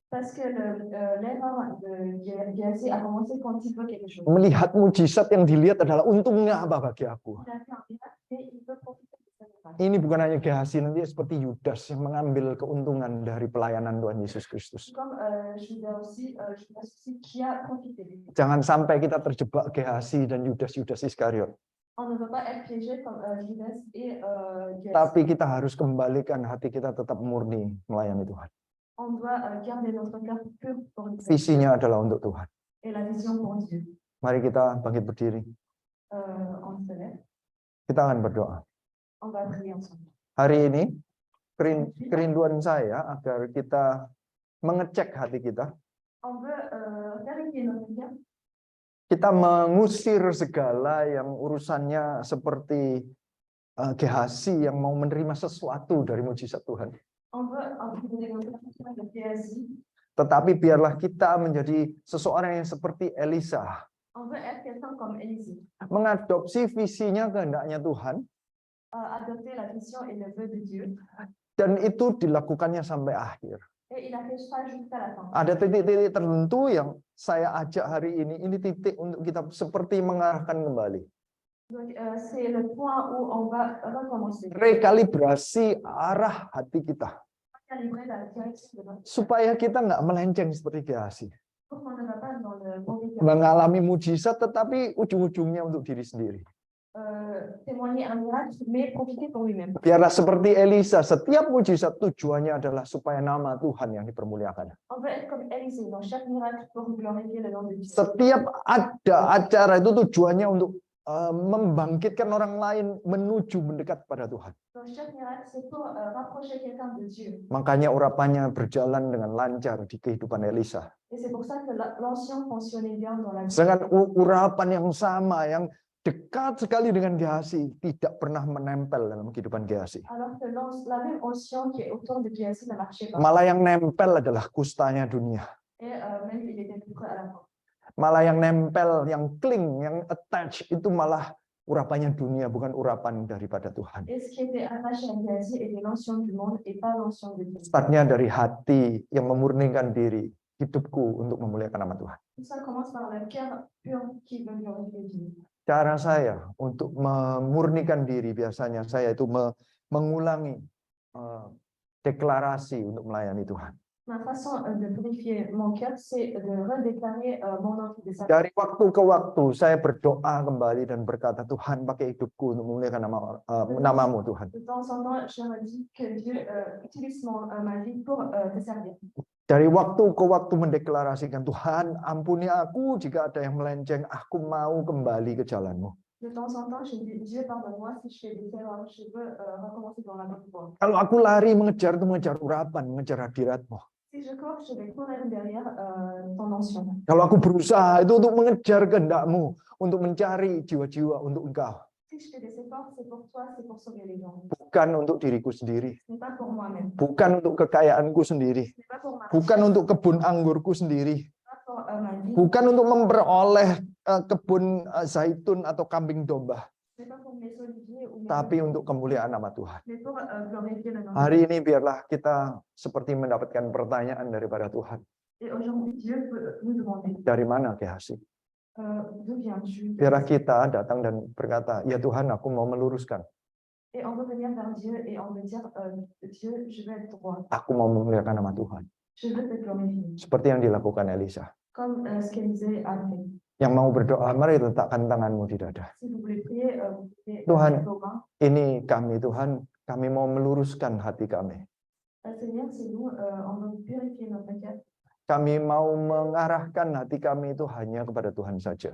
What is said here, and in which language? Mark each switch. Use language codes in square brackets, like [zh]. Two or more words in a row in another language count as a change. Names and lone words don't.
[id] Melihat mujizat yang dilihat adalah untungnya apa bagi aku. Ini bukan hanya Gehazi, nanti seperti Yudas yang mengambil keuntungan dari pelayanan Tuhan Yesus Kristus. Jangan sampai kita terjebak Gehazi dan Yudas Iskariot. [fr] On ne veut pas être piégé comme Judas et Gad. [id] Tapi kita harus kembalikan hati kita tetap murni melayani Tuhan. [fr] On doit garder notre cœur pur pour Dieu [id] Visinya adalah untuk Tuhan. [fr] et la vision pour Dieu. [id] Mari kita bangkit berdiri. [fr] On se lève, [id] Kita akan berdoa. [fr] on va prier ensemble. [id] Hari ini kerinduan saya agar kita mengecek hati kita. [fr] On veut vérifier notre cœur. [id] Kita mengusir segala yang urusannya seperti Gehazi yang mau menerima sesuatu dari mujizat Tuhan. [fr] On veut enlever notre cœur de Géhazi. [id] Tetapi biarlah kita menjadi seseorang yang seperti Elisa. [fr] On veut être quelqu'un comme Élisée. [id] Mengadopsi visinya kehendaknya Tuhan. [fr] Adopter la vision et le vœu de Dieu. [id] Dan itu dilakukannya sampai akhir. [fr] Et il a fait ça jusqu'à la fin. [id] Ada titik-titik tertentu yang saya ajak hari ini titik untuk kita seperti mengarahkan kembali. [fr] Donc, c'est le point où on va recommencer. [id] Rekalibrasi arah hati kita. [fr] Calibrer la direction de notre cœur. [id] Supaya kita nggak melenceng seperti Gehazi. [fr] Pour qu'on ne va pas dans le mauvais cœur. [id] Mengalami mujizat tetapi ujung-ujungnya untuk diri sendiri. [fr] Témoigner un miracle, mais profiter pour lui-même. [id] Biarlah seperti Elisa, setiap mujizat tujuannya adalah supaya nama Tuhan yang dipermuliakan. [fr] On veut être comme Élisée dans chaque miracle pour glorifier le nom de Dieu. [id] Setiap ada acara itu tujuannya untuk membangkitkan orang lain menuju mendekat pada Tuhan. [fr] Dans chaque miracle, c'est pour rapprocher quelqu'un de Dieu. [id] Makanya urapannya berjalan dengan lancar di kehidupan Elisa. [fr] Et c'est pour ça que l'ancien fonctionnait bien dans la vie. [id] Dengan urapan yang sama, yang dekat sekali dengan Gehazi, tidak pernah menempel dalam kehidupan Gehazi. [fr] Alors que la même ancien qui est autour de Géhazi ne marchait pas. [id] Malah yang nempel adalah kustanya dunia. [fr] Et même il était plus près à la fin. [id] Malah yang nempel, yang cling, yang attach itu malah urapannya dunia, bukan urapan daripada Tuhan. [fr] Et ce qui était attaché à Géhazi était l'ancien du monde et pas l'ancien de Dieu. [id] Startnya dari hati yang memurnikan diri, hidupku untuk memuliakan nama Tuhan. [fr] Tout ça commence par le cœur pur qui veut glorifier Dieu. [id] Cara saya untuk memurnikan diri biasanya saya itu mengulangi deklarasi untuk melayani Tuhan. [fr] Ma façon de purifier mon cœur, c'est de redéclarer mon envie de sacrifice. [id] Dari waktu ke waktu saya berdoa kembali dan berkata, Tuhan pakai hidupku untuk memuliakan namamu Tuhan. [fr] De temps en temps, je me dis que Dieu utilise ma vie pour te servir. [id] Dari waktu ke waktu mendeklarasikan, Tuhan ampuni aku jika ada yang melenceng, aku mau kembali ke jalanmu. [fr] De temps en temps, je dis, Dieu pardonne-moi si je fais des erreurs, je veux recommencer dans la bonne voie. [id] Kalau aku lari mengejar urapan, mengejar hadiratmu. [fr] Si je cours, je vais courir derrière ton ancien. [id] Kalau aku berusaha itu untuk mengejar kehendakmu, untuk mencari jiwa-jiwa untuk engkau. [fr] Si je fais des efforts, c'est pour toi, c'est pour sauver les gens. [id] Bukan untuk diriku sendiri. [fr] Ce n'est pas pour moi-même. [id] Bukan untuk kekayaanku sendiri. [fr] Ce n'est pas pour ma [id] Bukan untuk kebun anggurku sendiri. [fr] ce n'est pas pour ma vie. [id] Bukan untuk memperoleh kebun zaitun atau kambing domba. [fr] Ce n'est pas pour mes oliviers ou mes [id] Tapi untuk kemuliaan nama Tuhan. [fr] mais pour glorifier le nom de Dieu. [id] Hari ini biarlah kita seperti mendapatkan pertanyaan daripada Tuhan. [fr] Et aujourd'hui, Dieu peut nous demander [id] Dari mana Gehazi? [fr] d'où viens-tu? [id] Biarlah kita datang dan berkata, ya Tuhan aku mau meluruskan. [fr] Et on veut venir vers Dieu et on veut dire, Dieu, je veux être droit. [id] Aku mau memuliakan nama Tuhan. [fr] Je veux te glorifier. [id] Seperti yang dilakukan Elisa. [fr] Comme ce qu'Élisée a fait. [id] Yang mau berdoa, mari letakkan tanganmu di dada. [fr] Si vous voulez prier, vous pouvez [id] Tuhan. [fr] mettre vos mains. [id] Ini kami Tuhan, kami mau meluruskan hati kami. [fr] Seigneur, c'est nous, on veut purifier notre cœur. [id] Kami mau mengarahkan hati kami itu hanya kepada Tuhan saja.